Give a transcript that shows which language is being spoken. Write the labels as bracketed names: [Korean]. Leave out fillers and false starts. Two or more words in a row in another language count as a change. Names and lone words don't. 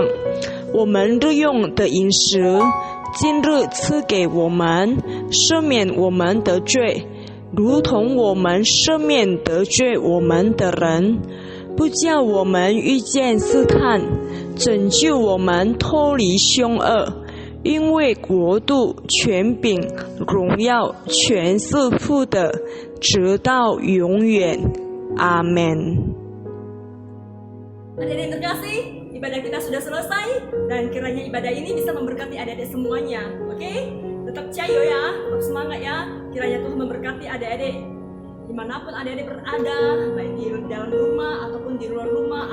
[Chinese] 我们日用的饮食，今日赐给我们，赦免我们的罪，如同我们赦免得罪我们的人，不叫我们遇见试探，拯救我们脱离凶恶。因为国度、权柄、荣耀，全是父的，直到永远。阿门。 [Indonesian] Adik-adik yang terkasih, ibadah kita sudah selesai, dan kiranya ibadah ini bisa memberkati adik-adik semuanya. Oke? Tetap cayo ya, tetap semangat ya. Kiranya Tuhan memberkati adik-adik dimanapun adik-adik berada, baik di dalam rumah ataupun di luar rumah.